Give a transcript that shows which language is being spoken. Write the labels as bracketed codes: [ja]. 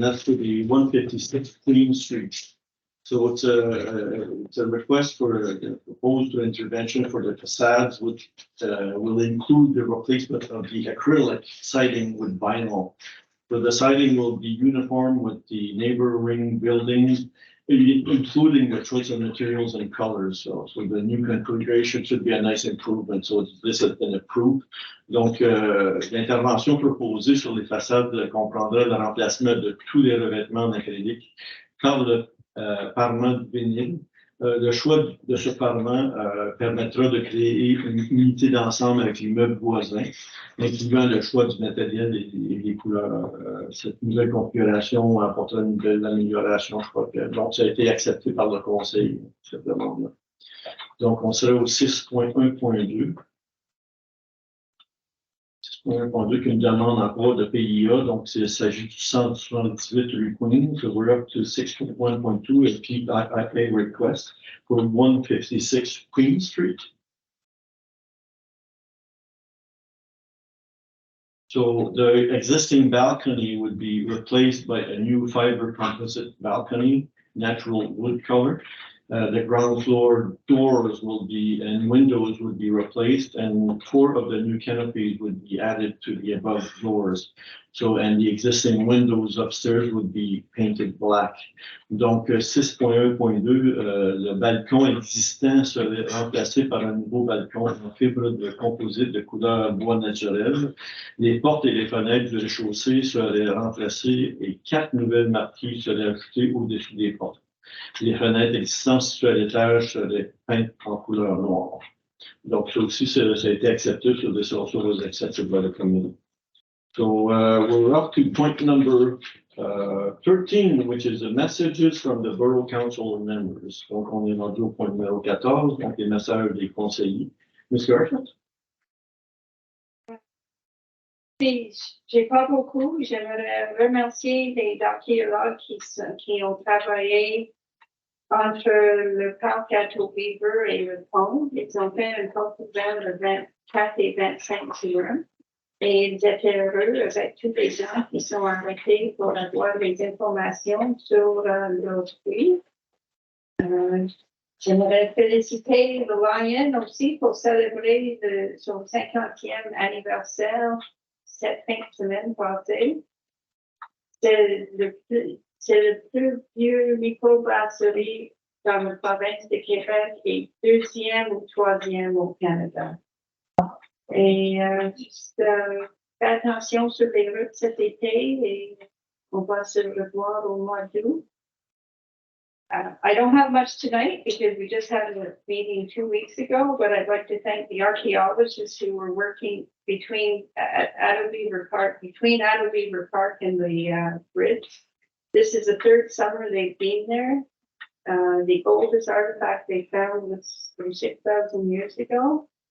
[en] That's for the 156 Queen Street. So it's a request for a proposed intervention for the facades, which will include the replacement of the acrylic siding with vinyl. So the siding will be uniform with the neighboring buildings. including the choice of materials and colors. So the new configuration should be a nice improvement. So this has been approved. [fr] Donc, l'intervention proposée sur les façades comprendra le remplacement de tous les revêtements en acrylique par le parement de vinyle. Le choix de ce parement permettra de créer une unité d'ensemble avec les meubles voisins, incluant le choix du matériel et les couleurs. Cette nouvelle configuration apportera une belle amélioration, je crois que donc ça a été accepté par le Conseil, cette demande-là. Donc, on serait au 6.1.2. 6.1.2 qu'une demande en droit de PIA, donc il s'agit du 178 rue Queen, [en] so we're up to 6.1.2 a PIA request for 156 Queen Street. So the existing balcony would be replaced by a new fiber composite balcony, natural wood color. The ground floor doors will be, and windows would be replaced, and 4 of the new canopies would be added to the above floors. So, and the existing windows upstairs would be painted black. [fr] Donc, 6.1.2, le balcon existant serait remplacé par un nouveau balcon en fibre de composite de couleur bois naturel. Les portes et les fenêtres du rez-de-chaussée seraient remplacées et 4 nouvelles marquées seraient ajoutées au-dessus des portes. Les fenêtres existantes situées à l'étage seraient peintes en couleur noire. Donc, ça aussi, ça a été accepté, [en] so this also was accepted by the committee. So, we're up to point number 13, which is the messages from the Borough Council members. [fr] Donc, on est rendu au point numéro 14, donc les messages des conseillers. Ms. Garfield? J'ai pas beaucoup. J'aimerais remercier les archéologues qui ont travaillé entre le parc Beaver et le pont. Ils ont fait un pont ouvert le 24 et 25 juin. Et ils étaient heureux avec tous les gens qui sont arrêtés pour avoir des informations sur leur fruit. J'aimerais féliciter le Lion aussi pour célébrer son 50e anniversaire cette fin de semaine passée. C'est le plus vieux microbrasserie dans la province de Québec et 2e ou 3e au Canada. Et juste faire attention sur les routes cet été et on va se revoir au mois d'août. [en] I don't have much tonight because we just had a meeting 2 weeks ago, but I'd like to thank the archaeologists who were working between Beaver Park and the bridge. This is the 3rd summer they've been there. The oldest artifact they found was from 6,000 years ago.